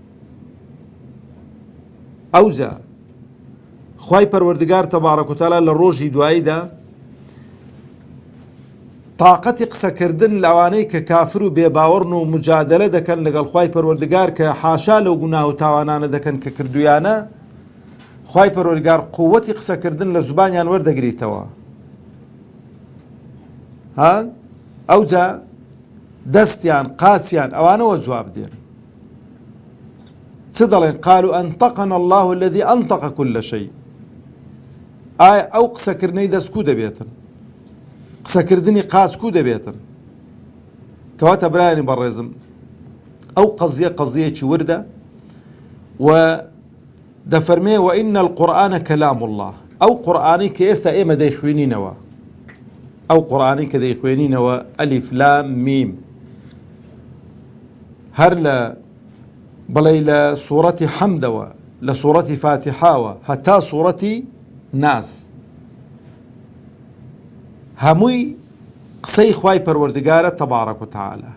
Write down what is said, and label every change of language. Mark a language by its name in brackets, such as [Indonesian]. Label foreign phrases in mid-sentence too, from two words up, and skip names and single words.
[Central Kurdish] ئەوجا خوای پەروەردگار [Arabic] تەبارەک و تەعالا [Central Kurdish] لە ڕۆژی دواییدا تااقەتی قسەکردن لەوانەی کە کافر و بێباوەڕن و مجادلە دەکەن لەگەڵ خوای پەروەردگار کە حاشا لەو گوناه و تاوانانە دەکەن کە کردویانە، خوای پەروەردگار قووەتی قسەکردن لە زوبانیان وەردەگریتەوە. ئەوجا دەستیان قاچیان ئەوانەوە جواب دێن. چ دەڵێن؟ [Arabic] قالوا أنطقنا الله الذي أنطق كل شيء. [Central Kurdish] ئایا ئەو قسەکردنەی دەست کو دەبێتن؟ قسەکردنی قاچ کو دەبێتن؟ کەواتە برایانی بەڕێزم، ئەو قەزیە قەزیەکی وردە و دەفەرمێ [Arabic] وإن القرآن كلام الله. [Central Kurdish] ئەو قورئانی کە ئێستا ئێمە دەیخوێنینەوە، ئەو قورئانی کە دەیخوێنینەوە ئەلیف لام میم، هەر لە بەڵێ لە سوورەتی حەمدەوە، لە سوورەتی فاتحاوە هەتا سوورەتی ناس، هەمووی قسەی خوای پەروەردگارە [Arabic] تەبارەک و تەعالا.